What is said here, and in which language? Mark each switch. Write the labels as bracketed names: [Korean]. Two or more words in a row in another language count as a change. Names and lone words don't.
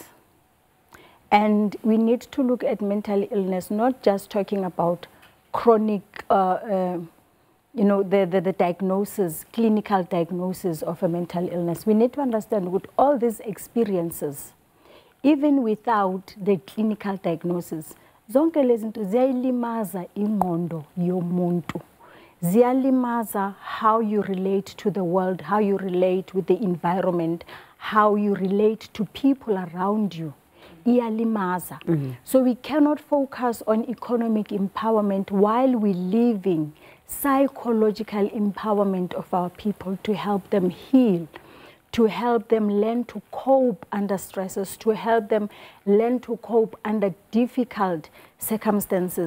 [English] And we need to look at mental illness, not just talking about chronic, you know, the diagnosis, clinical diagnosis of a mental illness. We need to understand with all these experiences, even without the clinical diagnosis, [North Ndebele] zonke lezinto ziyalimaza ingqondo yomuntu. [English] Ziyalimaza how you relate to the world, how you relate with the environment, how you relate to people around you. So we cannot focus on economic empowerment while we're leaving psychological empowerment of our people to help them heal, to help them learn to cope under stresses, to help them learn to cope under difficult circumstances.